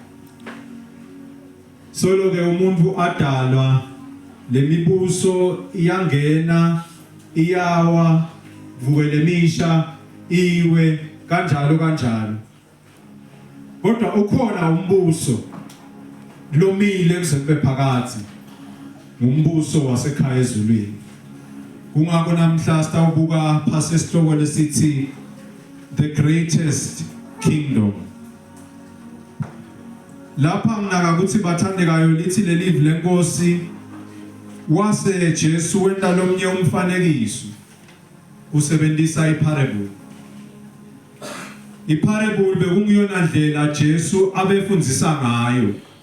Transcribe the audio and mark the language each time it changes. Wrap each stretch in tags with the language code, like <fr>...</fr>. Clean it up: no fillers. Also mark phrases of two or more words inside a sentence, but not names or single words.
<ss>Solo ke umuntu adalwa lemibuso iyangena iyawa vukele misha iwe kanjalo kanjalo. Kodwa ukhona umbuso lomile kusembe phakathi ngumbuso wasekhaya ezulwini. Kungakho namhla sitawubuka phasi esihloko lesithi</ss> <en>the greatest kingdom.</en> <ss>Lapha nginaka ukuthi bathandekayo lithi lelive lenkosi wase Jesu wenda lomnye umfanekiso usebenzisa iparable. Iparable bekungiyona ndlela Jesu abefundzisa ngayo.</ss>